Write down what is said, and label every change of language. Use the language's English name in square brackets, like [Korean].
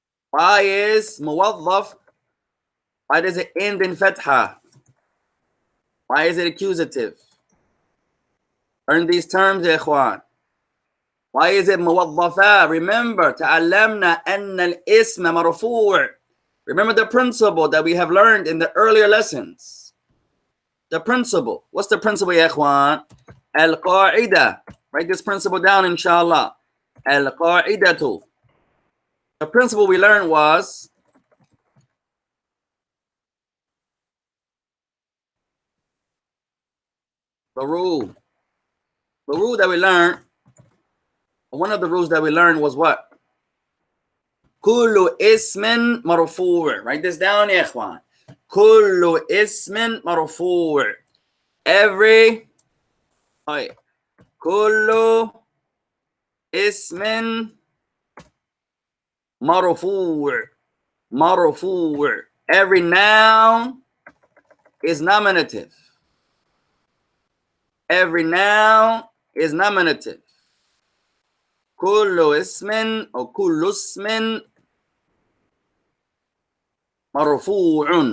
[English] Why is موظف? Why does it end in فتحة? Why is it accusative? Learn these terms [Arabic] يا إخوان. [English] Why is it موظفة? [Arabic] Remember, تعلمنا أن الاسم مرفوع. [English] Remember the principle that we have learned in the earlier lessons. The principle. What's the principle [Arabic] يا إخوان? [English] القاعدة. Write this principle down inshallah. [Arabic] القاعدة. [English] The principle we learned was the rule. The rule that we learned, one of the rules that we learned was what? [Arabic] كل اسم مرفوع. [English] Write this down [Arabic] يا إخوان. كل اسم مرفوع. Every كل اسم مرفوع. مرفوع. [English] Every noun is nominative. Every noun is nominative. [Arabic] كل اسم أو كل اسم مرفوع.